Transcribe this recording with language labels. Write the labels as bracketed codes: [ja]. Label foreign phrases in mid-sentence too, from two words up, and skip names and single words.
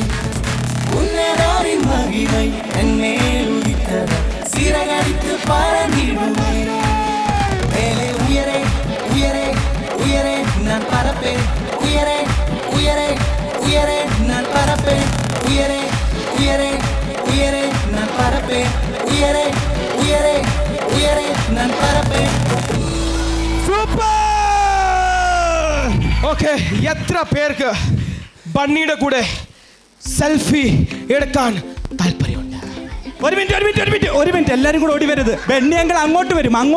[ta] உன்னதரின் மகிமை என் மேல் உதித்ததால் சிறகடித்து பறந்திடுவேன். மேலே உயரே உயரே உயரே நான் பறப்பேன். உயரே உயரே உயரே நான் பறப்பேன். உயரே உயரே உயரே நான் பறப்பேன். உயரே உயரே உயரே நான் பறப்பேன். [ml] സൂപ്പർ. ഓക്കെ, എത്ര പേർക്ക് ബണ്ണിയുടെ കൂടെ സെൽഫി എടുക്കാൻ താല്പര്യമുണ്ട്? ഒരു മിനിറ്റ് എല്ലാരും കൂടെ ഓടി വരരുത്. ബെന്നി അങ്കിൾ അങ്ങോട്ട് വരും.